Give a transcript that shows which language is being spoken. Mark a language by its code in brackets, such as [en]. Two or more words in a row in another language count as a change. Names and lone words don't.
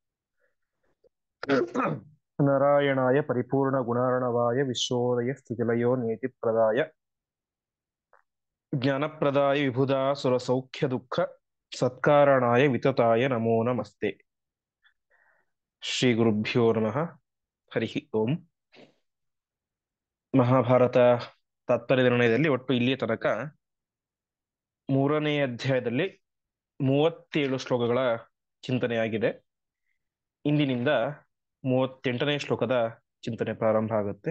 [sa] नारायणाय परिपूर्णगुणार्णवाय विश्वोदयस्थितिलयो नियतिप्रदाय ज्ञानप्रदाय विबुधासुरसौख्यदुःख सत्कारणाय वितताय नमो नमस्ते। ಶ್ರೀಗುರುಭ್ಯೋ ನಮಃ. ಹರಿಃ ಓಂ. [kn] ಮಹಾಭಾರತ ತಾತ್ಪರ್ಯ ನಿರ್ಣಯದಲ್ಲಿ ಒಟ್ಟು ಇಲ್ಲಿಯ ತನಕ ಮೂರನೇ ಅಧ್ಯಾಯದಲ್ಲಿ 37 ಶ್ಲೋಕಗಳ ಚಿಂತನೆಯಾಗಿದೆ. ಇಂದಿನಿಂದ 38ನೇ ಶ್ಲೋಕದ ಚಿಂತನೆ ಪ್ರಾರಂಭ ಆಗುತ್ತೆ.